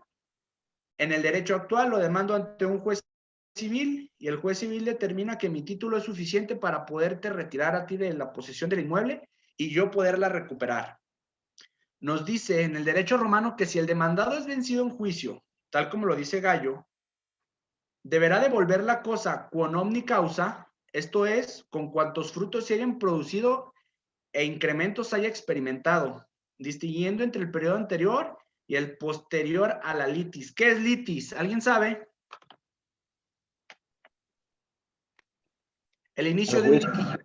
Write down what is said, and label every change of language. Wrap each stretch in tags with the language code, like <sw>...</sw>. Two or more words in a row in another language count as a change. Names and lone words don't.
<es>En el derecho actual lo demando ante un juez civil, y el juez civil determina que mi título es suficiente para poderte retirar a ti de la posesión del inmueble y yo poderla recuperar. Nos dice en el derecho romano que si el demandado es vencido en juicio, tal como lo dice Gallo, deberá devolver la cosa</es> <la>quon omni causa,</la> <es>esto es, con cuantos frutos se hayan producido e incrementos haya experimentado, distinguiendo entre el periodo anterior y el posterior a la litis. ¿Qué es litis? ¿Alguien sabe? El inicio de un litigio.</es>